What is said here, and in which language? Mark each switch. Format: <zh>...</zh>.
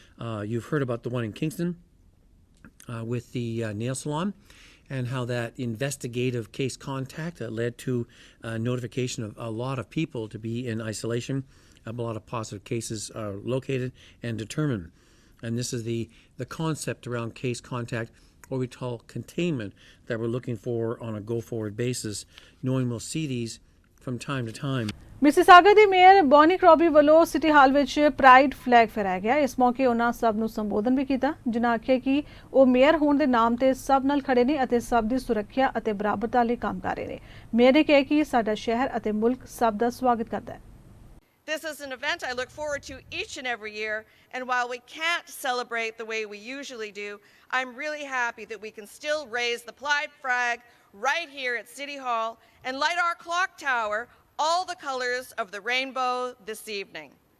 <en>You've heard about the one in Kingston with the nail salon, and how that investigative case contact led to notification of a lot of people to be in isolation. A lot of positive cases are located and determined. And this is the concept around case contact, what we call containment, that we're looking for on a go-forward basis, knowing we'll see these from time to time.</en> <pa>Mississauga ਦੀ mayor Bonnie ਕਰੋਬੀ ਵੱਲੋਂ city ਹਾਲ ਵਿੱਚ pride flag ਫਹਿਰਾਇਆ ਗਿਆ। ਇਸ ਮੌਕੇ ਉਹਨਾਂ ਸਭ ਨੂੰ ਸੰਬੋਧਨ ਵੀ ਕੀਤਾ, ਜਿਨ੍ਹਾਂ ਆਖਿਆ ਕਿ ਉਹ ਮੇਅਰ ਹੋਣ ਦੇ ਨਾਮ ਤੇ ਸਭ ਨਾਲ ਖੜੇ ਨੇ ਅਤੇ ਸਭ ਦੀ ਸੁਰੱਖਿਆ ਅਤੇ ਬਰਾਬਰਤਾ ਲਈ ਕੰਮ ਕਰ ਰਹੇ ਨੇ। ਮੇਅਰ ਨੇ ਕਿਹਾ ਕਿ ਸਾਡਾ ਸ਼ਹਿਰ ਅਤੇ ਮੁਲਕ ਸਭ ਦਾ ਸਵਾਗਤ ਕਰਦਾ ਹੈ।</pa> <en>This is an event I look forward to each and every year, and while we can't celebrate the way we usually do, I'm really happy that we can still raise the pride flag right here at City Hall and light our clock tower all the colors of the rainbow this evening.</en>